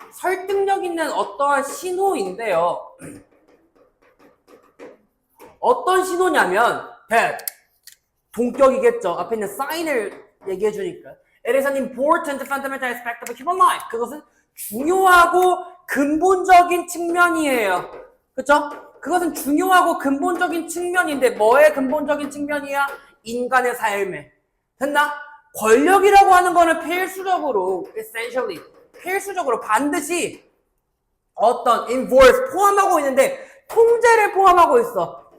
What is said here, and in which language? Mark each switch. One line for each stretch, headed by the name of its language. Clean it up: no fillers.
Korean: 설득력 있는 어떠한 신호인데요. 어떤 신호냐면 that 동격이겠죠.
English: 앞에 있는 sign을 얘기해 주니까. It is an important fundamental aspect of human life.
Korean: 그것은 중요하고 근본적인 측면이에요. 그쵸? 그것은 중요하고 근본적인 측면인데 뭐의 근본적인 측면이야? 인간의 삶에. 됐나? 권력이라고 하는 거는 필수적으로 essentially 필수적으로 반드시 어떤 involve 포함하고 있는데 통제를 포함하고 있어.